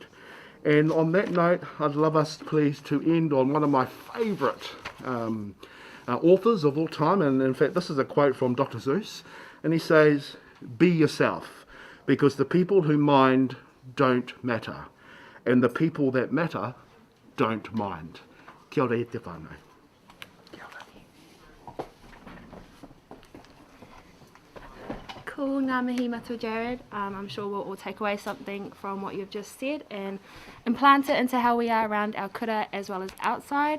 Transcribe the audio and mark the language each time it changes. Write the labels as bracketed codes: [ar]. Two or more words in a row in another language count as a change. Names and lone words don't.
[en] And on that note, I'd love us, please, to end on one of my favourite authors of all time. And in fact, this is a quote from Dr. Seuss. And he says, "Be yourself, because the people who mind don't matter. And the people that matter don't mind." [mi] Kia ora e te whānau. Cool, ngā mihi matua Jared. [en] I'm sure we'll all take away something from what you've just said and implant it into how we are around our kura as well as outside.